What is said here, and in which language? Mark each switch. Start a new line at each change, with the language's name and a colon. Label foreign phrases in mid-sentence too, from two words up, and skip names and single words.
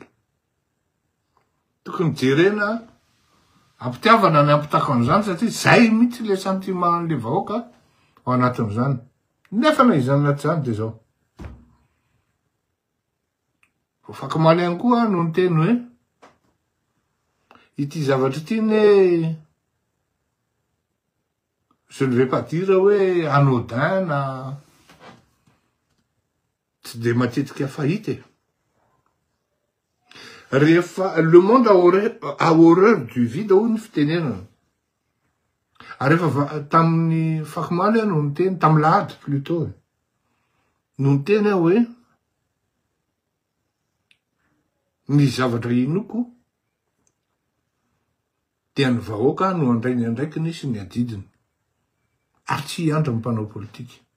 Malagasy: Tokony jerena ampitiavana ny ampitako an'izany satria zay mihitsy le sentimentan'le vahoaka ao anatin'izany. Nefa na izany anaty zany de zao. Fakomaly ihany koa no ny teny hoe ity zavatra ity
French: ne je ne vais pas dire
Malagasy: hoe anodin na tsy de matetika fahita.
French: Rehefa le monde a horreur du vide
Malagasy: ho ny fitenenana. Rehefa tamin'ny fakomaly no ny teny tamin'ny lahady plutôt no ny teny hoe ny zavatra inoko dia ny vahoaka no andray ny andraikiny sy ny adidiny ary tsy hiandra ny mpanao politika.